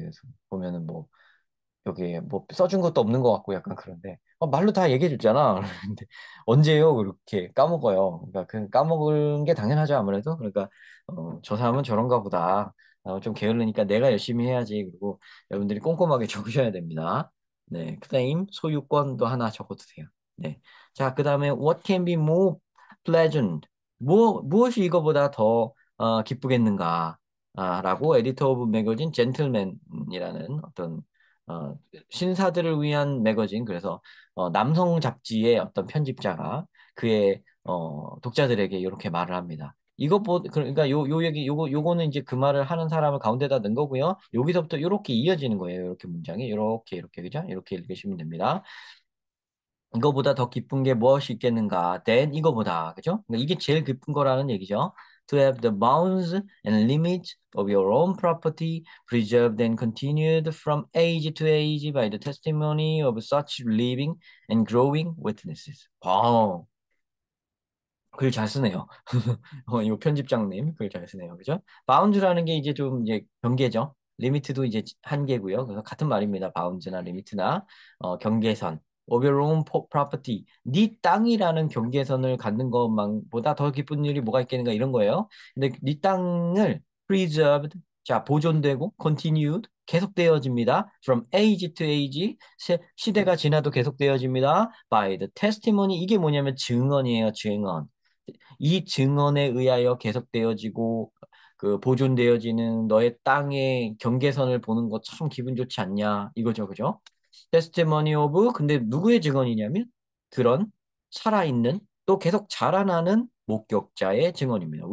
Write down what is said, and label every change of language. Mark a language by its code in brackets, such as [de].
[ko] 그래서 보면은 뭐 여기 뭐 써준 것도 없는 것 같고 약간 그런데 말로 다 얘기해 줬잖아. 그런데 언제요? 그렇게 까먹어요. 그러니까 그 까먹은 게 당연하죠 아무래도. 그러니까 저 사람은 저런가 보다. 좀 게을르니까 내가 열심히 해야지. 그리고 여러분들이 꼼꼼하게 적으셔야 됩니다. 네, 그다음 소유권도 하나 적어두세요. 네, 자 그다음에 [en] what can be more pleasant? [ko] 무엇이 이거보다 더 기쁘겠는가? 라고 에디터 오브 매거진 젠틀맨이라는 어떤 어, 신사들을 위한 매거진 그래서 남성 잡지의 어떤 편집자가 그의 독자들에게 이렇게 말을 합니다. 그러니까 요 얘기 요거는 이제 그 말을 하는 사람을 가운데다 넣은 거고요. 여기서부터 이렇게 이어지는 거예요. 이렇게 문장이 이렇게 그죠? 이렇게 읽으시면 됩니다. 이거보다 더 기쁜 게 무엇이 있겠는가? than 이거보다 그죠? 그러니까 이게 제일 기쁜 거라는 얘기죠. [en] To have the bounds and limits of your own property preserved and continued from age to age by the testimony of such living and growing witnesses. [ko] 와, 글 잘 쓰네요. 이 편집장님 글 잘 쓰네요. 그죠? 바운드라는 게 이제 좀 이제 경계죠. 리미트도 이제 한계고요. 그래서 같은 말입니다. 바운드나 리미트나 경계선. [en] Of your own property. [ko] 네 땅이라는 경계선을 갖는 것만보다 더 기쁜 일이 뭐가 있겠는가 이런 거예요. 근데 네 땅을 preserved, 자 보존되고 continued, 계속되어집니다. [en] From age to age, [ko] 시대가 지나도 계속되어집니다. [en] By the testimony, [ko] 이게 뭐냐면 증언이에요, 증언. 이 증언에 의하여 계속되어지고 그 보존되어지는 너의 땅의 경계선을 보는 거 참 기분 좋지 않냐 이거죠, 그죠? 테스티머니 오브 근데 누구의 증언이냐면 그런 살아있는 또 계속 자라나는 목격자의 증언입니다.